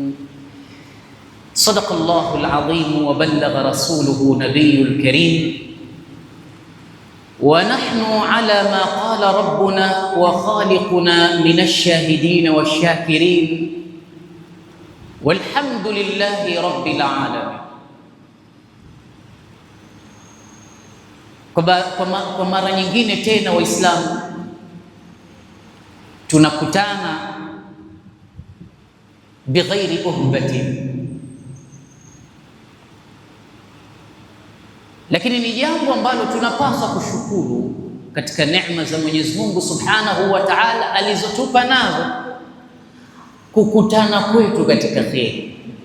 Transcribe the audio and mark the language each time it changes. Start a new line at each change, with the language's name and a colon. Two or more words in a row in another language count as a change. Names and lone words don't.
Arabic: صدق الله العظيم وبلغ رسوله نبي الكريم ونحن على ما قال ربنا وخالقنا من الشاهدين والشاكرين والحمد لله رب العالمين.
Swahili: Kwa mara nyingine tena Waislamu tunakutana
Arabic: بغير أهبة,
Swahili: lakini ni jambo ambalo tunapaswa kushukuru katika neema za Mwenyezi Mungu
Arabic: سبحانه وتعالى
Swahili: alizotupa nazo, kukutana kwetu katika kheri.